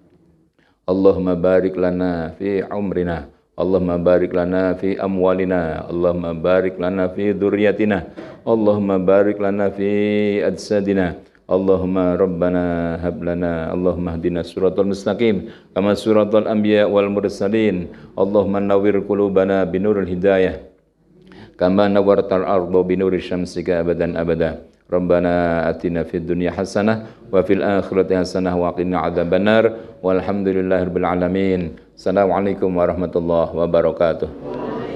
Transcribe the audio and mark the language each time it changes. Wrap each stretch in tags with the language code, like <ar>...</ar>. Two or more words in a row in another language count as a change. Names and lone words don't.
<ar>اللهم بارك لنا في عمرنا، اللهم بارك لنا في أموالنا، اللهم بارك لنا في ذرياتنا، اللهم بارك لنا في أجسادنا، اللهم ربنا هب لنا، اللهم اهدنا الصراط المستقيم كما صراط الأنبياء والمرسلين، اللهم نور قلوبنا بنور الهداية كما نورت الأرض بنور شمسك أبدا أبدا. ربنا آتنا في الدنيا حسنة وفي الآخرة حسنة وقنا عذاب النار والحمد لله رب العالمين. السلام عليكم ورحمة الله وبركاته.</ar>